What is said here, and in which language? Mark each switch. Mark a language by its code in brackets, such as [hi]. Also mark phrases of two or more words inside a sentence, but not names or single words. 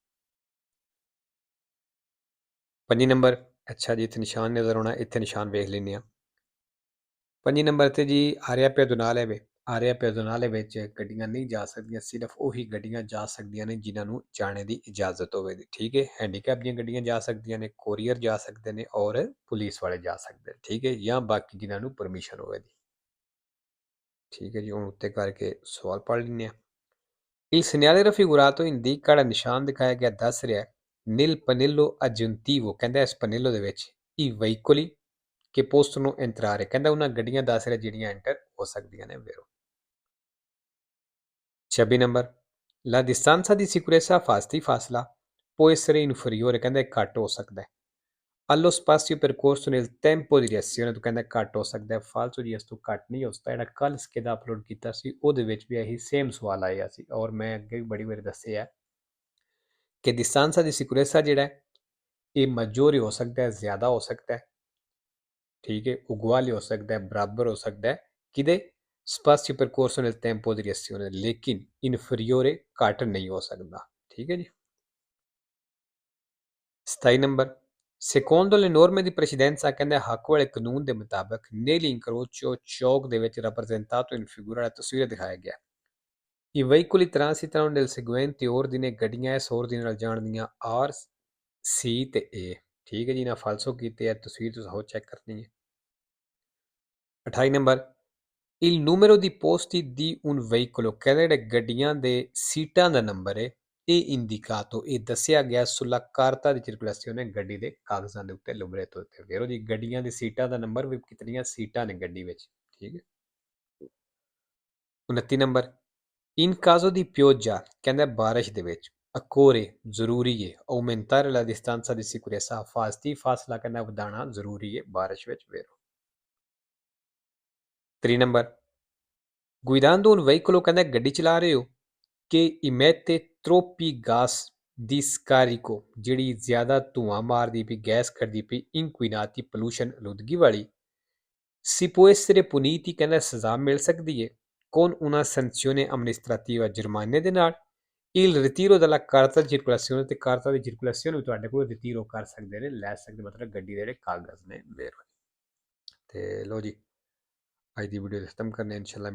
[pa] 5 ਨੰਬਰ, ਅੱਛਾ ਜੀ ਇੱਥੇ ਨਿਸ਼ਾਨ ਨਜ਼ਰ ਆਉਣਾ, ਇੱਥੇ ਨਿਸ਼ਾਨ ਵੇਖ ਲੈਂਦੇ ਹਾਂ। 5 ਨੰਬਰ ਤੇ ਜੀ [it] area pedonale [pa] ਵੇ, [it] area pedonale [pa] ਵਿੱਚ ਗੱਡੀਆਂ ਨਹੀਂ ਜਾ ਸਕਦੀਆਂ, ਸਿਰਫ ਉਹੀ ਗੱਡੀਆਂ ਜਾ ਸਕਦੀਆਂ ਨੇ ਜਿਨ੍ਹਾਂ ਨੂੰ ਜਾਣੇ ਦੀ ਇਜਾਜ਼ਤ ਹੋਵੇ, ਠੀਕ ਹੈ। ਹੈਂਡੀਕੈਪ ਦੀਆਂ ਗੱਡੀਆਂ ਜਾ ਸਕਦੀਆਂ ਨੇ, ਕੋਰੀਅਰ ਜਾ ਸਕਦੇ ਨੇ ਔਰ ਪੁਲਿਸ ਵਾਲੇ ਜਾ ਸਕਦੇ ਨੇ, ਠੀਕ ਹੈ, ਜਾਂ ਬਾਕੀ ਜਿਨ੍ਹਾਂ ਨੂੰ ਪਰਮਿਸ਼ਨ ਹੋਵੇ ਦੀ, ਠੀਕ ਹੈ ਜੀ। ਹੁਣ ਉੱਤੇ ਕਰਕੇ ਸਵਾਲ ਪੜ੍ਹ ਲੈਂਦੇ ਹਾਂ। [it] Il segnale raffigurato indica, [pa] ਨਿਸ਼ਾਨ ਦਿਖਾਇਆ ਗਿਆ ਦੱਸ ਰਿਹਾ [it] nel pannello aggiuntivo, [pa] ਕਹਿੰਦਾ ਇਸ ਪਨੇਲੋ ਦੇ ਵਿੱਚ [it] i veicoli che possono entrare, [pa] ਕਹਿੰਦਾ ਉਹਨਾਂ ਗੱਡੀਆਂ ਦੱਸ ਰਿਹਾ ਜਿਹੜੀਆਂ ਐਂਟਰ ਹੋ ਸਕਦੀਆਂ ਨੇ ਵੇਰੋ। [it] 26 ਨੰਬਰ la distanza di sicurezza, ਫਾਸਲਾ può essere inferiore, [pa] ਕਹਿੰਦਾ ਘੱਟ ਹੋ ਸਕਦਾ ਹੈ [it] allo spazio percorso nel tempo di reazione, [pa] ਤੋਂ ਕਹਿੰਦਾ ਘੱਟ ਹੋ ਸਕਦਾ ਹੈ, ਫਾਲਤੂ ਜੀ ਇਸ ਤੋਂ ਘੱਟ ਨਹੀਂ ਹੋ ਸਕਦਾ। ਜਿਹੜਾ ਕੱਲ ਸਕੇਦਾ ਅਪਲੋਡ ਕੀਤਾ ਸੀ ਉਹਦੇ ਵਿੱਚ ਵੀ ਇਹੀ ਸੇਮ ਸਵਾਲ ਆਇਆ ਸੀ ਔਰ ਮੈਂ ਅੱਗੇ ਵੀ ਬੜੀ ਵਾਰੀ ਦੱਸਿਆ ਕਿ [it] distanza di sicurezza [pa] ਜਿਹੜਾ ਇਹ maggiore ਹੋ ਸਕਦਾ ਹੈ, ਜ਼ਿਆਦਾ ਹੋ ਸਕਦਾ ਹੈ, ਠੀਕ ਹੈ, uguale ਹੋ ਸਕਦਾ ਹੈ, ਬਰਾਬਰ ਹੋ ਸਕਦਾ ਹੈ ਕਿਹਦੇ [it] spazio percorso nel tempo di reazione, [pa] ਲੇਕਿਨ inferiore ਘੱਟ ਨਹੀਂ ਹੋ ਸਕਦਾ, ਠੀਕ ਹੈ ਜੀ। [it] 27 ਨੰਬਰ secondo le norme di precedenza, [pa] ਕਹਿੰਦਾ ਹੱਕ ਵਾਲੇ ਕਾਨੂੰਨ ਦੇ ਮੁਤਾਬਕ nell'incrocio ਚੌਕ ਦੇ ਵਿੱਚ [it] rappresentato in figura, [pa] ਤਸਵੀਰ ਦਿਖਾਇਆ ਗਿਆ [it] i veicoli transitano nel seguente ordine, [pa] ਗੱਡੀਆਂ ਇਸ ordine ਨਾਲ ਜਾਣਦੀਆਂ R C ਤੇ A, ਠੀਕ ਹੈ ਜੀ। ਨਾ ਫਾਲਸੋ ਕੀਤੇ ਆ, ਤਸਵੀਰ ਤੁਸੀਂ ਹੋਰ ਚੈੱਕ ਕਰਨੀ ਹੈ। [it] 28 ਨੰਬਰ il numero di posti di un veicolo, [pa] ਕਹਿੰਦੇ ਜਿਹੜੇ ਗੱਡੀਆਂ ਦੇ ਸੀਟਾਂ ਦਾ ਨੰਬਰ ਹੈ ਇਹ ਇੰਡੀਕਾਤੋ, ਇਹ ਦੱਸਿਆ ਗਿਆ [it] sulla carta di circolazione, [pa] ਗੱਡੀ ਦੇ ਕਾਗਜ਼ਾਂ ਦੇ ਉੱਤੇ ਲਿਬਰੇਤੋ ਉੱਤੇ ਵੇਰੋ ਜੀ ਗੱਡੀਆਂ ਦੀ ਸੀਟਾਂ ਦਾ ਨੰਬਰ ਵੀ ਕਿਤਨੀਆਂ ਸੀਟਾਂ ਨੇ ਗੱਡੀ ਵਿੱਚ, ਠੀਕ ਹੈ। [it] 29 ਨੰਬਰ in caso di pioggia, [pa] ਕਹਿੰਦਾ ਬਾਰਿਸ਼ ਦੇ ਵਿੱਚ occorre, ਜ਼ਰੂਰੀ ਹੈ [it] aumentare la distanza di sicurezza, [pa] ਫਾਸਲਾ ਕਹਿੰਦਾ ਵਧਾਉਣਾ ਜ਼ਰੂਰੀ ਹੈ ਬਾਰਿਸ਼ ਵਿੱਚ ਵੇਰੋ। [it] 3 ਨੰਬਰ guidando un veicolo, [pa] ਕਹਿੰਦਾ ਗੱਡੀ ਚਲਾ ਰਹੇ ਹੋ ਕਿ [it] emette troppi gas di scarico, [pa] ਜਿਹੜੀ ਜ਼ਿਆਦਾ ਧੂਆਂ ਮਾਰਦੀ ਪਈ, ਗੈਸ ਕੱਢਦੀ ਪਈ, inquinati, pollution, ਆਲੂਦਗੀ ਵਾਲੀ, [it] si può essere puniti, [pa] ਕਹਿੰਦਾ ਸਜ਼ਾ ਮਿਲ ਸਕਦੀ ਹੈ [it] con una sanzione amministrativa, [pa] ਜੁਰਮਾਨੇ ਦੇ ਨਾਲ, [it] il ritiro della carta di circolazione, [pa] ਤੇ [it] carta di circolazione [pa] ਵੀ ਤੁਹਾਡੇ ਕੋਲ ਰਿਟੀਰੋ ਕਰ ਸਕਦੇ ਨੇ, ਲੈ ਸਕਦੇ, ਮਤਲਬ ਗੱਡੀ ਦੇ ਜਿਹੜੇ ਕਾਗਜ਼ ਨੇ ਵੇਰੋ। ਤੇ ਲੋ ਜੀ ਅੱਜ ਦੀ ਵੀਡੀਓ ਖਤਮ ਕਰਨੇ ਇਨਸ਼ਾਅੱਲਾ।